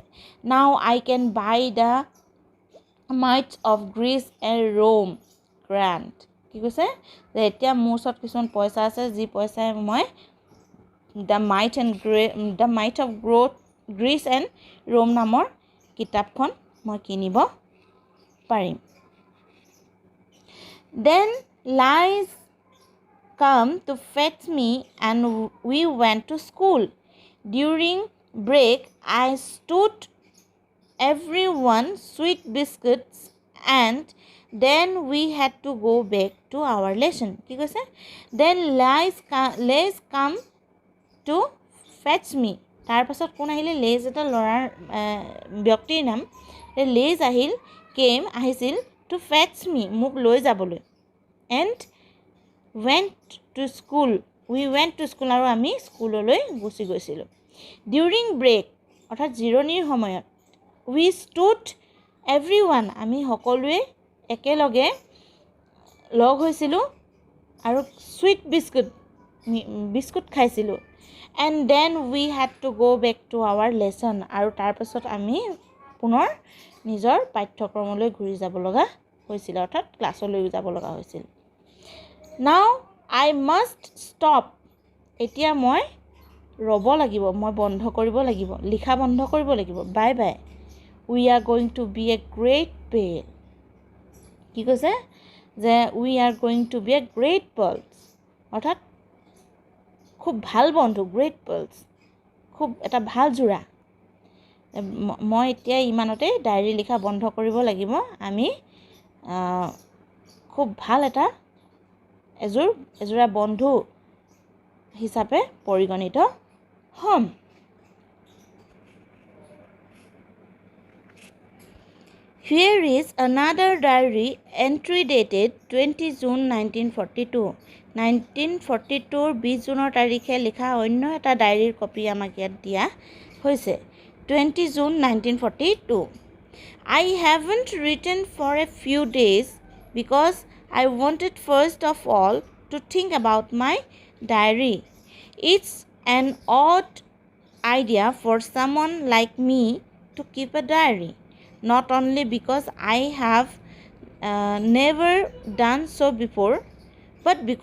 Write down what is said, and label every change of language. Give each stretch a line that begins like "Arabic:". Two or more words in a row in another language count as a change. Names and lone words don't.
English: now I can buy the mights of Greece and Rome grant.
Assamese: কি কৈছে? যে এতিয়া মোৰ ওচৰত কিছুমান পইচা আছে, যি পইচাই মই দ্য মাইট অফ গ্ৰীচ এণ্ড ৰোম নামৰ কিতাপখন মই কিনিব পাৰিম।
English: Then Lies come to fetch me and we went to school. During break, I stood everyone sweet biscuits and then we had to go back to our lesson.
Assamese: কি কৈছে?
English: Then Lies come to fetch me.
Assamese: তাৰ পাছত কোন আহিলে? লেজ এটা ল'ৰাৰ ব্যক্তিৰ নাম। লেজ আহিছিল
English: to fetch me,
Assamese: মোক লৈ যাবলৈ।
English: and went to school, we went to school,
Assamese: আৰু আমি স্কুললৈ গুচি গৈছিলোঁ।
English: during break,
Assamese: অৰ্থাৎ জিৰণিৰ সময়ত,
English: we stood everyone,
Assamese: আমি সকলোৱে একেলগে লগ হৈছিলোঁ আৰু sweet বিস্কুট খাইছিলোঁ।
English: and then we had to go back to our lesson,
Assamese: আৰু তাৰপাছত আমি পুনৰ নিজৰ পাঠ্যক্ৰমলৈ ঘূৰি যাব লগা হৈছিল, অৰ্থাৎ ক্লাছলৈ যাব লগা হৈছিল।
English: Now I must stop,
Assamese: এতিয়া মই ৰ'ব লাগিব, মই বন্ধ কৰিব লাগিব, লিখা বন্ধ কৰিব লাগিব।
English: bye bye, we are going to be a great pal।
Assamese: কি কৈছে? যে
English: we are going to be a great pals,
Assamese: অৰ্থাৎ খুব ভাল বন্ধু,
English: great pals,
Assamese: খুব এটা ভাল যোৰা। মই এতিয়া ইমানতে ডায়েৰী লিখা বন্ধ কৰিব লাগিব, আমি খুব ভাল এটা এযোৰা বন্ধু হিচাপে পৰিগণিত হ'ম।
English: Here is another diary entry dated 20 June 1942.
Assamese: 1942 20 জুনৰ তাৰিখে লিখা অন্য এটা ডায়েৰীৰ কপি আমাক ইয়াত দিয়া হৈছে।
English: 20 June 1942. I haven't written for a few days because I wanted first of all to think about my diary. It's an odd idea for someone like me to keep a diary, not only because I have never done so before, but